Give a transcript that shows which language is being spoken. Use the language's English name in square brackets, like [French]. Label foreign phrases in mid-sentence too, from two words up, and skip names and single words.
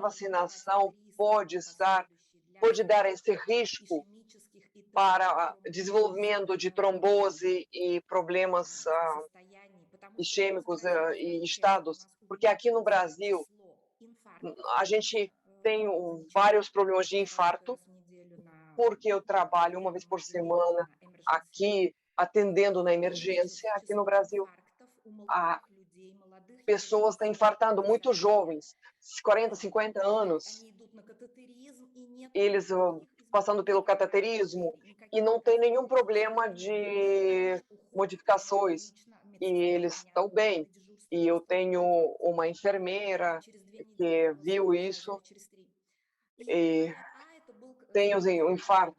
[Portuguese] vacinação pode dar esse risco para desenvolvimento de trombose e problemas isquêmicos e estados, porque aqui no Brasil a gente tem vários problemas de infarto, porque eu trabalho uma vez por semana aqui atendendo na emergência aqui no Brasil. pessoas estão infartando, muito jovens, 40, 50 anos, [Russian] Они идут на катетеризм, и нет [Portuguese] eles passando pelo cateterismo e não tem nenhum problema de modificações, e eles estão bem. E eu tenho uma enfermeira que viu isso e tem o infarto.